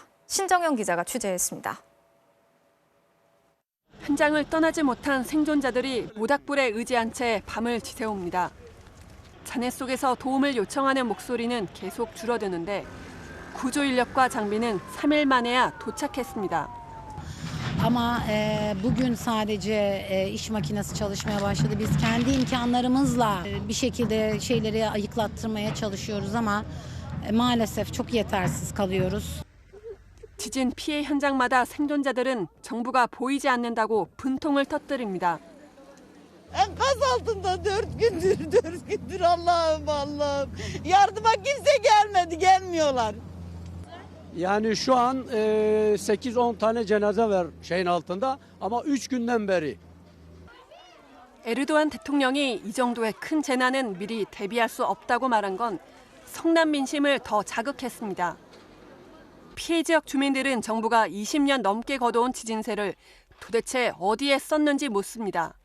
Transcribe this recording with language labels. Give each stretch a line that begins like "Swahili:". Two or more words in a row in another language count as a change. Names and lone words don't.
Korean: 신정영 기자가 취재했습니다. 현장을 떠나지 못한 생존자들이 모닥불에 의지한 채 밤을 지새웁니다. 잔해 속에서 도움을 요청하는 목소리는 계속 줄어드는데 구조 인력과 장비는 3일 만에야 doçak했습니다.
Turkish: Ama bugün sadece iş makinesi çalışmaya başladı. Biz kendi imkanlarımızla bir şekilde şeyleri ayıklattırmaya çalışıyoruz ama maalesef çok yetersiz kalıyoruz.
Korean: 지진 피해 현장마다 생존자들은 정부가 보이지 않는다고 분통을 터뜨립니다.
Turkish: Enkaz altında 4 gündür Allah'ım. Yardıma kimse gelmiyorlar. Yani şu an 8-10 tane cenaze var şeyin altında ama 3 günden beri.
Korean: 에르도안 대통령이 이 정도의 큰 재난은 미리 대비할 수 없다고 말한 건 성난 민심을 더 자극했습니다. 피해 지역 주민들은 정부가 20년 넘게 걷어온 지진세를 도대체 어디에 썼는지 묻습니다.